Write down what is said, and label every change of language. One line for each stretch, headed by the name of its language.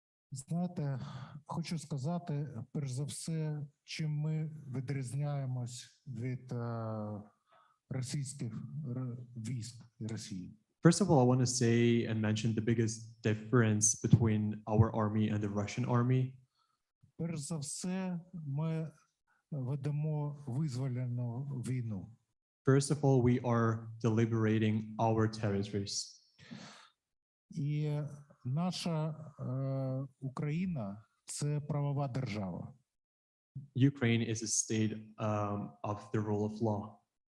Ukrainian: Знаєте, хочу сказати, перш за все, чим ми відрізняємось від російських військ Росії.
English: First of all, I want to say and mention the biggest difference between our army and the Russian army.
Ukrainian: Перш за все, ми ведемо визвольну війну.
English: First of all, we are deliberating our territories.
Ukrainian: І наша Україна – це правова держава.
English: Ukraine is a state of the rule of law.